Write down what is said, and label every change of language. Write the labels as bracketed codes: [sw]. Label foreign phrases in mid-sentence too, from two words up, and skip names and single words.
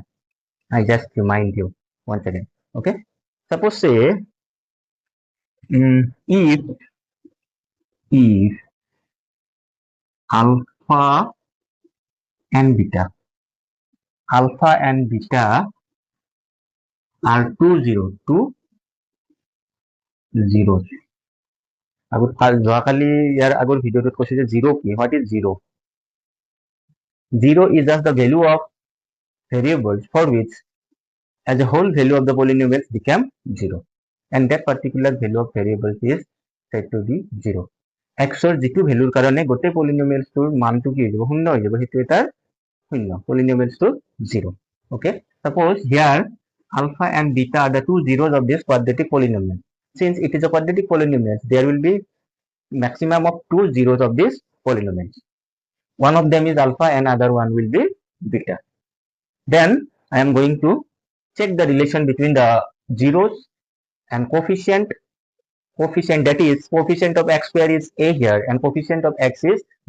[en] I just remind you once again. Okay, suppose say if alpha and beta are two zeros. [as] যোৱাকালি ইয়াৰ আগৰ ভিডিঅ'টোত কৈছে যে 0 কি? [en] What is 0? 0 is just the value of variables for which as a whole value of the polynomials become 0, and that particular value of variables is said to be 0. [as] x or যিটো ভ্যালুৰ কাৰণে গোটেই polynomialsটোৰ মানটো কি হৈ যাব? শূন্য হৈ যাব। সেইটো এটা শূন্য, polynomialsটো 0. [en] Okay, suppose here alpha and beta are the two zeros of this quadratic polynomial. Since it is a quadratic polynomial, there will be maximum of two zeros of this polynomial. One of them is alpha and other one will be beta. Then I am going to check the relation between the zeros and coefficient, that is coefficient of x square is a here and coefficient of x is b.